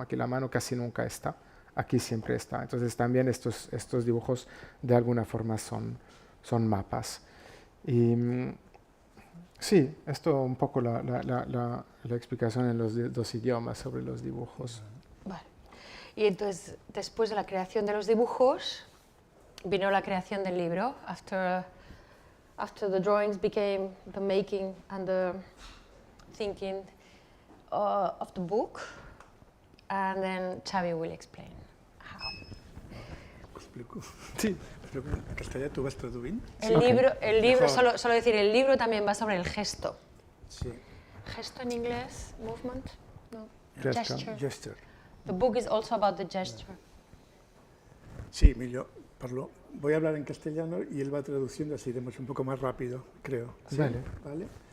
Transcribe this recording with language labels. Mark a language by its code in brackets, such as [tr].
[es] Aquí la mano casi nunca está, aquí siempre está. Entonces, también estos dibujos de alguna forma son mapas. Y sí, esto un poco la explicación en los dos idiomas sobre los dibujos. Vale. Y entonces, después de la creación de los dibujos, vino la creación del libro. [en] After the drawings became the making and the thinking of the book. And then Xavi will explain how. [es] Explico. Sí. [ca] Pero en castellà tu vas traduint? [es] El libro solo decir, el libro también va sobre el gesto. Sí. Gesto en inglés, movement? No. [en] Gesture. Gesture. The book is also about the gesture. [ca] Sí, millor. [es] Voy a hablar en castellano y él va traduciendo, así iremos un poco más rápido, creo. ¿Sí? Vale.